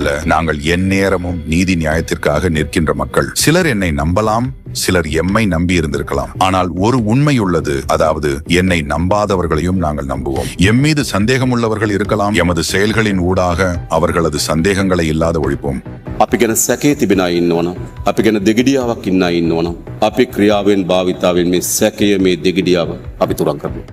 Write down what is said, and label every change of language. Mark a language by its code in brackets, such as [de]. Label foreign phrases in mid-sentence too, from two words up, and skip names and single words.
[ta] நாங்கள் எந்நேரமும் நீதி நியாயத்திற்காக நிற்கின்ற மக்கள். சிலர் என்னை நம்பலாம், சிலர் எம்மை நம்பி இருந்திருக்கலாம். ஆனால் ஒரு உண்மை உள்ளது, அதாவது என்னை நம்பாதவர்களையும் நாங்கள் நம்புவோம். எம் மீது சந்தேகம் உள்ளவர்கள் இருக்கலாம். எமது செயல்களின் ஊடாக அவர்களது சந்தேகங்களை இல்லாத ஒழிப்போம். [si] අපි ගැන සැකේ තිබෙන අය ඉන්නවනම්, අපි ගැන දෙගිඩියාවක් ඉන්න අය ඉන්නවනම්, අපි ක්‍රියාවෙන් භාවිතාවෙන් මේ සැකය, මේ දෙගිඩියාව අපි තුරන් කරමු.